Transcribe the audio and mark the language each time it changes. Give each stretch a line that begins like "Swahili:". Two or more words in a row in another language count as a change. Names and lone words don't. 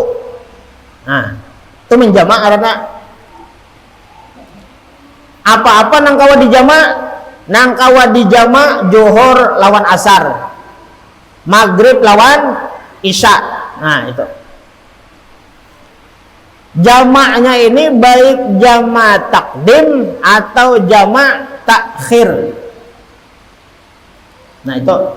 Banjar: Nah, itu menjamak karena apa-apa nang kawa dijamak zuhur lawan asar, maghrib lawan isya. Nah, itu jamaknya ini baik jamak takdim atau jamak takhir. Nah, itu